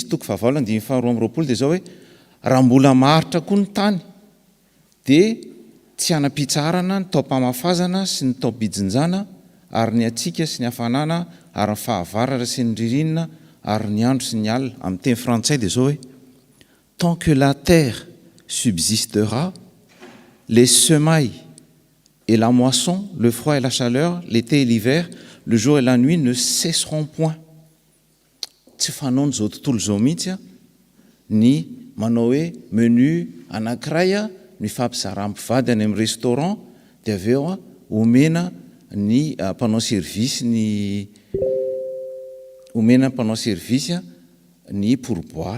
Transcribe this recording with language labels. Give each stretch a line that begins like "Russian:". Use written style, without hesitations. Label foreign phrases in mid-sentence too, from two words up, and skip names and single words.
Malagasy: 2:22 dia zao hoe raha mbola maharitra koa ny tany dia tsy hanam-pitsarana ny taom-pamafazana sy ny taom-pijinjana ary ny atsika sy ny hafanana ary ny fahavaratra sy ny ririnina ary ny andro sy ny alina amin'ny teny frantsay dia zao hoe
French: tant que la terre subsistera, les semailles et la moisson, le froid et la chaleur, l'été et l'hiver, le jour et la nuit ne cesseront point.
Malagasy: Tsy fanao zao tontolo zao mihitsy ny manao hoe menu anankiray mifampizara ampivady any amin'ny restaurant dia avy eo omena ny mpanao service ny pourboire.